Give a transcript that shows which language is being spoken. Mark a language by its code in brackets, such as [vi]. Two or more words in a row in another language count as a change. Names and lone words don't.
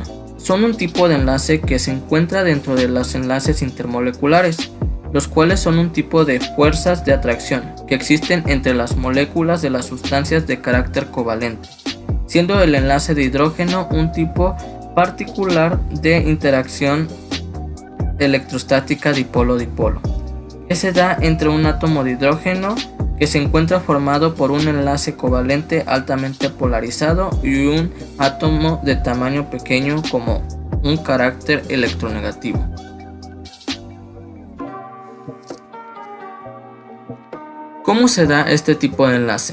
[es] Son un tipo de enlace que se encuentra dentro de los enlaces intermoleculares, los cuales son un tipo de fuerzas de atracción que existen entre las moléculas de las sustancias de carácter covalente, siendo el enlace de hidrógeno un tipo particular de interacción electrostática dipolo-dipolo, que se da entre un átomo de hidrógeno que se encuentra formado por un enlace covalente altamente polarizado y un átomo de tamaño pequeño como un carácter electronegativo. ¿Cómo se da este tipo de enlace?